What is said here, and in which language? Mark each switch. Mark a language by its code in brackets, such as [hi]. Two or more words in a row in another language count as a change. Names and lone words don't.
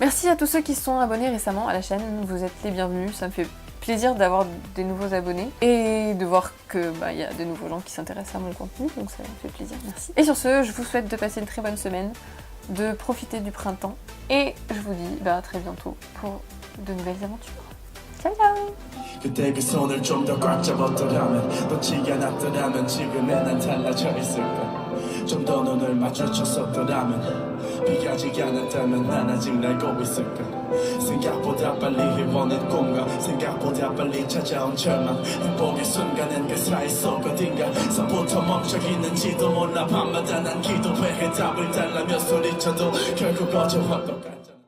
[fr] Merci à tous ceux qui se sont abonnés récemment à la chaîne, vous êtes les bienvenus, ça me fait plaisir d'avoir des nouveaux abonnés et de voir que bah, y a de nouveaux gens qui s'intéressent à mon contenu, donc ça me fait plaisir, merci. Et sur ce, je vous souhaite de passer une très bonne semaine, de profiter du printemps et je vous dis bah, à très bientôt pour de nouvelles aventures. Ciao ciao. [ko] 그때 그 손을 좀 더 꽉 잡았더라면 놓치지 않았더라면 지금의 난 달라져 있을까 좀 더 눈을 마주쳤었더라면 비가지 않았다면 난 아직 날고 있을까 생각보다 빨리 이뤄낸 꿈과 생각보다 빨리 찾아온 절망 행복의 순간은 그 사이 속 어딘가 서부터 멈춰 있는지도 몰라 밤마다 난 기도해 답을 달라며 소리쳐도 결국 어제와 똑같아